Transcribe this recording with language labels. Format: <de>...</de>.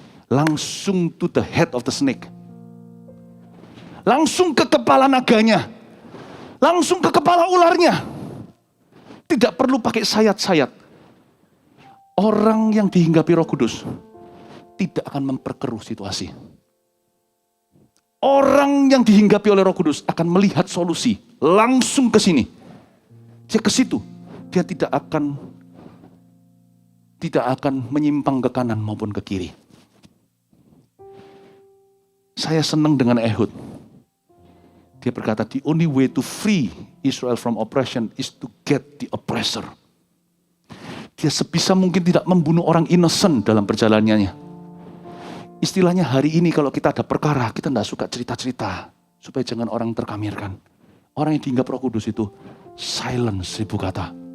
<id>Langsung</id> <en>to the head of the snake.</en> <id>Langsung ke kepala naganya. Langsung ke kepala ularnya. Tidak perlu pakai sayat-sayat. Orang yang dihinggapi Roh Kudus tidak akan memperkeruh situasi. Orang yang dihinggapi oleh Roh Kudus akan melihat solusi langsung ke sini. Dia ke situ. Dia tidak akan menyimpang ke kanan maupun ke kiri. Saya senang dengan Ehud. Dia berkata,</id> <en>the only way to free Israel from oppression is to get the oppressor.</en> <id>Dia sebisa mungkin tidak membunuh orang innocent dalam perjalanannya. Istilahnya hari ini kalau kita ada perkara, kita tidak suka cerita-cerita. Supaya jangan orang terkamirkan. Orang yang dihinggap Roh Kudus itu silence 1000 kata.</id>